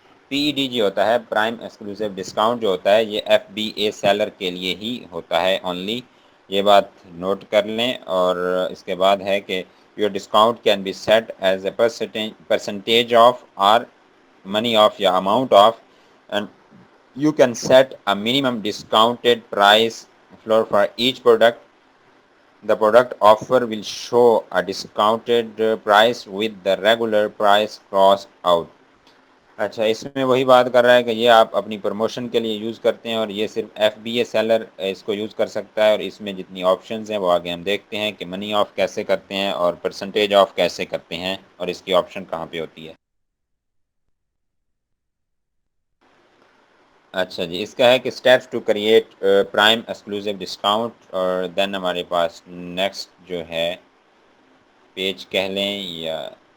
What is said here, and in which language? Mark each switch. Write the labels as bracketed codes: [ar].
[ur] PED جو ہوتا ہے پرائم ایکسکلوسیو ڈسکاؤنٹ جو ہوتا ہے یہ FBA سیلر کے لیے ہی ہوتا ہے اونلی، یہ بات نوٹ کر لیں۔ اور اس کے بعد ہے کہ [en] Your discount can be set as a percentage of or money of یا amount of and you can set a minimum discounted price floor for each product. The product offer will show a discounted price with the regular price crossed out. [ur] اچھا، اس میں وہی بات کر رہا ہے کہ یہ آپ اپنی پروموشن کے لیے یوز کرتے ہیں اور یہ صرف FBA سیلر اس کو یوز کر سکتا ہے، اور اس میں جتنی آپشنز ہیں وہ آگے ہم دیکھتے ہیں کہ منی آف کیسے کرتے ہیں اور پرسنٹیج آف کیسے کرتے ہیں اور اس کی آپشن کہاں پہ ہوتی ہے۔ اچھا جی، اس کا ہے کہ [en] steps to create prime exclusive discount, [ur] اور دین ہمارے پاس نیکسٹ جو ہے پیج کہہ لیں یا